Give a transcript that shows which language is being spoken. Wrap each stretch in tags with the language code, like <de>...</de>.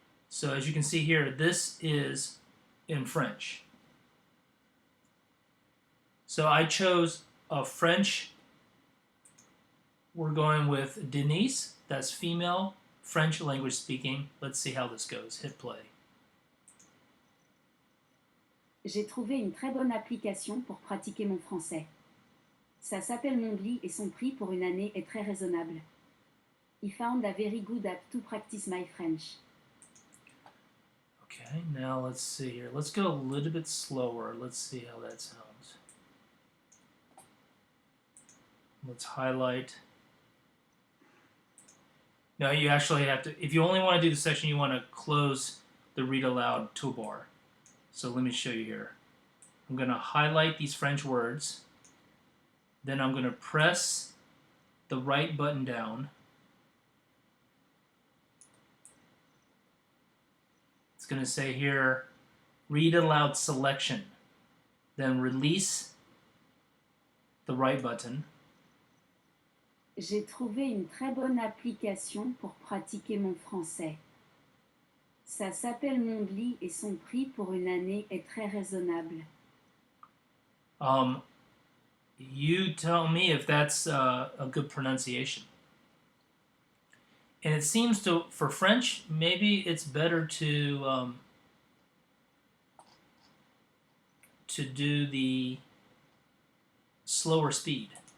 <en>So as you can see here, this is in French. So I chose a French. We're going with Denise. That's female, French language speaking. Let's see how this goes. Hit play.</en> <fr>J'ai trouvé une très bonne application pour pratiquer mon français. Ça s'appelle Mondly et son prix pour une année est très raisonnable.</fr> <en>I found a very good app to practice my French. Okay, now let's see here. Let's go a little bit slower. Let's see how that sounds. Let's highlight. Now you actually have to, if you only want to do the section, you want to close the read aloud toolbar. So let me show you here. I'm going to highlight these French words. Then I'm going to press the right button down. It's going to say here, read aloud selection. Then release the right button.</en> <fr>J'ai trouvé une très bonne application pour pratiquer mon français. Ça s'appelle Mondly et son prix pour une année est très raisonnable.</fr> <en>You tell me if that's a good pronunciation. And it seems to, for French, maybe it's better to do the slower speed.</en>